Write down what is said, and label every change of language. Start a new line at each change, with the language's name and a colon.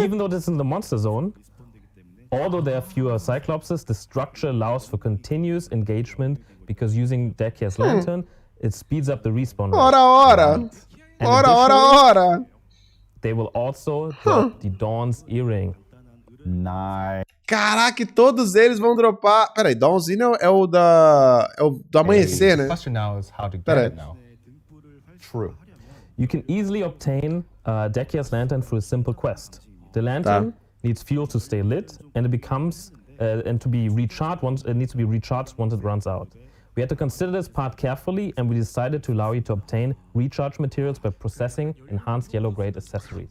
English: Even though this is in the monster zone, although there are fewer Cyclopses, the structure allows for continuous engagement because using Dekia's lantern, it speeds up the respawn rate.
Portuguese: Ora!
English: They will also drop the Dawn's Earring. Nice.
Portuguese: Caraca, todos eles vão dropar... Peraí, Dawn's Earring é o do amanhecer, né?
English: The question now is how to get it now. True. You can easily obtain Dekia's lantern through a simple quest. The lantern needs fuel to stay lit, and it becomes and to be recharged once it needs to be recharged once it runs out. We had to consider this part carefully, and we decided to allow you to obtain recharge materials by processing enhanced yellow grade accessories.